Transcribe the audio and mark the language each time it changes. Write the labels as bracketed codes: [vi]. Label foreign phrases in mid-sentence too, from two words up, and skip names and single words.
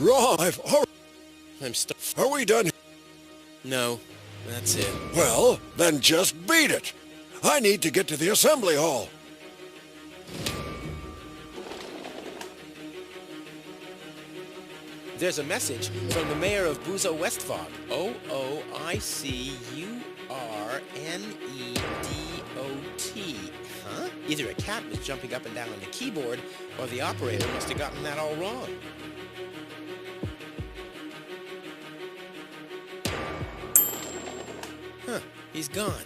[en] Wrong. I've already... Are we done? No, that's it. Well, then just beat it. I need to get to the assembly hall. There's a message from the mayor of Buzo Westfog. O-O-I-C-U-R-N-E-D-O-T. Huh? Either a cat was jumping up and down on the keyboard, or the operator must have gotten that all wrong. Huh, he's gone.